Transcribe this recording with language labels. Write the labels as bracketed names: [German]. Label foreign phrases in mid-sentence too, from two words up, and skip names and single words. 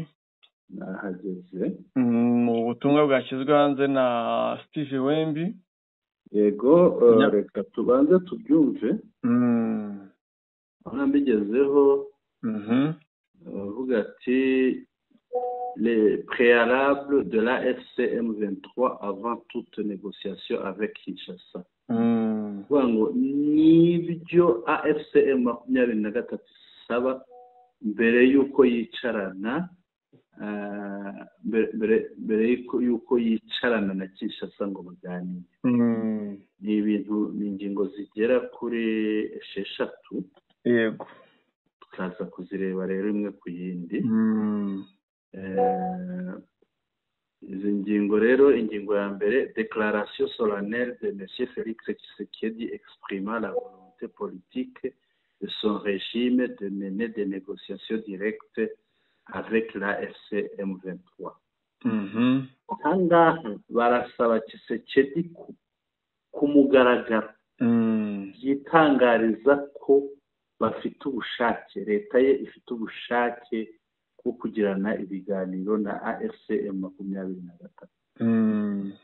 [Kinyarwanda] Nahageze. Mu butumwa bwashyizwe hanze na Steve Wembi. Yego, reka tubanze tubyumve. Aho mbigezeho. Avuga ati [French] les préalables de la FCM23 avant toute négociation avec Kinshasa. [Kinyarwanda] Ngo nibyo AFCM 23 isaba mbere yuko yicarana mbere yuko yicarana na Kinshasa ngo baganire. Ni ibintu ni ingingo zigera kuri 6. Yego. Tukaza kuzireba rero imwe ku yindi. Izi ngingo rero, ingingo ya mbere, [French] déclaration solennelle de M. Félix Tshisekedi exprimant la volonté politique de son régime de mener des négociations directes avec la FCM23. [Kinyarwanda] Ahangaha barasaba Tshisekedi ku mugaragaro yitangariza ko bafite ubushake, leta ye ifite ubushake bwo kugirana ibiganiro na AFCM 23.